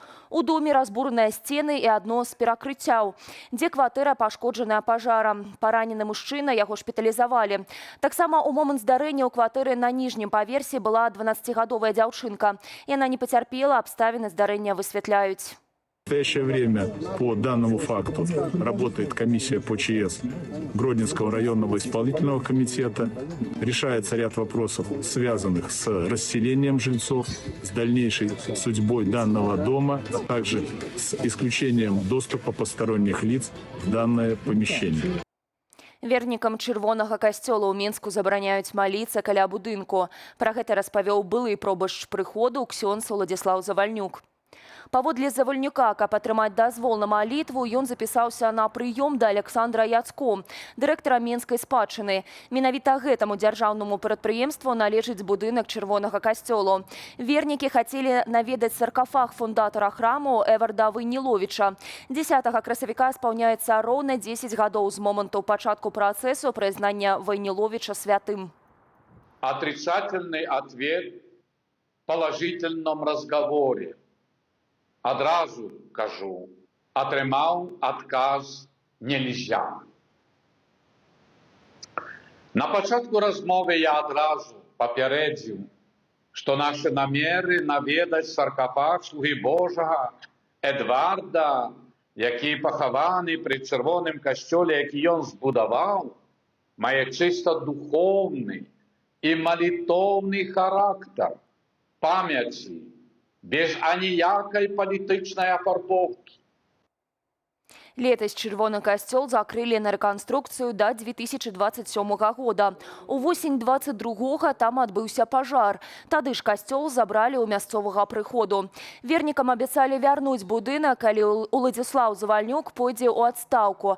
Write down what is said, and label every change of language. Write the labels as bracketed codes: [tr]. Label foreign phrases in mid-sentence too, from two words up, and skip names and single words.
[be] У доме разбураныя сцены і адно з перакрыццяў, дзе кватэра пашкоджаная пажарам. Паранены мужчына, яго шпіталізавалі. Таксама ў момант здарэння ў кватэры на ніжнім паверсе была 12-гадовая дзяўчынка. Яна не пацярпела, абставіны здарэння высвятляюць. [ru] В настоящее время по данному факту работает комиссия по ЧС Гродненского районного исполнительного комитета. Решается ряд вопросов, связанных с расселением жильцов, с дальнейшей судьбой данного дома, а также с исключением доступа посторонних лиц в данное помещение. [be] Вернікам чырвонага касцёла ў Менску забараняюць маліцца каля будынку. Пра гэта распавёў былы пробашч прыходу ксёндз Уладзіслаў Завальнюк. Паводле Завальнюка, каб атрымаць дазвол на малітву, ён запісаўся на прыём да Александра Яцко, дырэктара Менскай спадчыны. Менавіта гэтаму дзяржаўнаму прадпрыемству належыць будынак чырвонага касцёлу. Вернікі хацелі наведаць саркафаг фундатара храму Эварда Войніловіча. 10 красавіка спаўняецца роўна 10 гадоў з моманту пачатку працэсу прызнання Войніловіча святым. [ru] Отрицательный ответ в положительном разговоре. [be] Одразу кажу, атрымаў адказ нельзя. На пачатку размовы я адразу папярэдзіў, што нашы намеры наведаць саркафаг слугі Божага Эдварда, які пахаваны пры чырвоным касцёле, які ён збудаваў, мае чыста духоўны [ru] и молитовный характер памяти [be] без аніякай палітычнай афарбоўкі. Летась Чырвоны касцёл закрылі на рэканструкцыю да 2027 года. Увосень 22-го там адбыўся пажар. Тады ж касцёл забралі ў мясцовага прыходу. Вернікам абяцалі вярнуць будынак, калі Уладзіслаў Завальнюк пойдзе ў адстаўку.